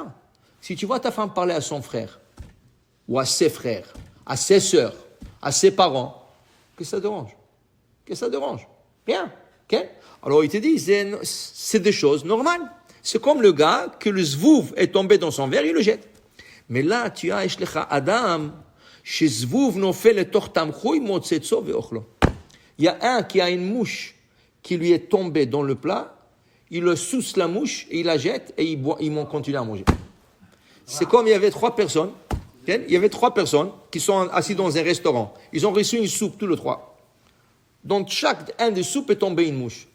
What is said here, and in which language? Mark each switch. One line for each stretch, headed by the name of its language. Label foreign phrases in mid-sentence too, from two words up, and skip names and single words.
French: Si tu vois ta femme parler à son frère, ou à ses frères, à ses sœurs, à ses parents, qu'est-ce que ça dérange? Qu'est-ce que ça dérange? Rien. Okay? Alors il te dit, c'est des choses normales. C'est comme le gars que le zvouv est tombé dans son verre, il le jette. Mais là, tu as
Hebrew: יש לך אדם שזבוב נופל לתוך תמחוי מוצצו ואוכלו.
French: Il y a un qui a une mouche qui lui est tombée dans le plat, il le sousse la mouche et il la jette et il continue à manger. C'est comme il y avait 3 personnes, okay? Il y avait 3 personnes qui sont assis dans un restaurant. Ils ont reçu une soupe, tous les 3. Dans chaque un des soupes est tombé une mouche.